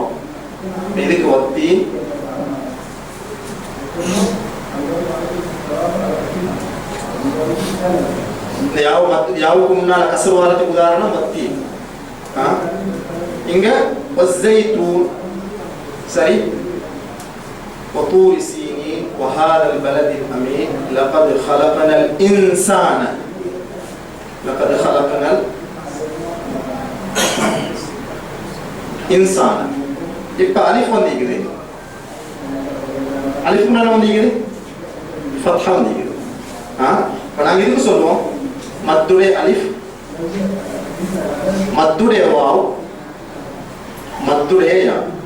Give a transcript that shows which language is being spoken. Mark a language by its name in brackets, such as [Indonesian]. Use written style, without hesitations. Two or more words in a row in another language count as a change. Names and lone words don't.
[Tamil] இதுக்கு வத்தீன் இந்த யாவுக்கு முன்னால கஸ்ர் வாரத்துக்கு உதாரணம் வத்தி. இங்க வஸ்ஸைத்தூன். சரி. [Arabic] وطور سينين وهذا البلد الأمين لقد خلقنا الإنسان لقد خلقنا الإنسان. [Tamil] இப்ப அலிஃப் வந்திக்குது. அலிஃப் முன்னால வந்திக்குது ஃபத்ஹா வந்திக்குது. இப்ப நாங்க இதுக்கு சொல்லுவோம் மத்துடைய அலிஃப், மத்துடைய வாவ், மத்துடைய யா.